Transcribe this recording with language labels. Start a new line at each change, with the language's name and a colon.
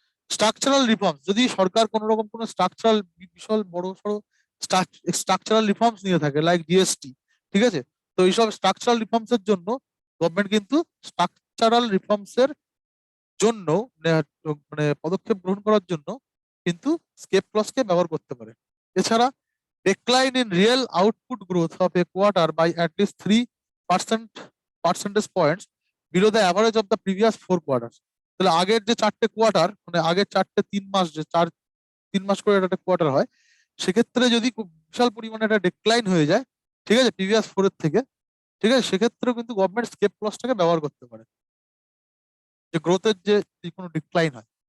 Bangla: Structural reforms, যদি সরকার কোন রকম কোনো স্ট্রাকচারাল বিশাল বড় সড়ো স্ট্রাকচারাল রিফর্মস নিয়ে থাকে, লাইক জিএসটি, ঠিক আছে, তো এইসব স্ট্রাকচারাল রিফর্মস এর জন্য গভর্নমেন্ট কিন্তু স্ট্রাকচারাল রিফর্মস এর জন্য মানে পদক্ষেপ গ্রহণ করার জন্য কিন্তু স্কেপ ক্লজকে ব্যবহার করতে পারে। এছাড়া
English: decline in real output growth of a quarter by at least 3% points below the average of the previous 4 quarters।
Bangla: তাহলে আগের যে 4টে কোয়ার্টার, মানে আগের 3 মাস, যে 3 মাস করে একটা কোয়ার্টার হয়, সেক্ষেত্রে যদি খুব বিশাল পরিমাণে একটা ডিক্লাইন হয়ে যায়, ঠিক আছে, প্রিভিয়াস 4-এর থেকে, ঠিক আছে, সেক্ষেত্রেও কিন্তু গভর্নমেন্ট স্কেপ ক্লজটাকে ব্যবহার করতে পারে, যে গ্রোথের যে কোনো ডিক্লাইন হয়।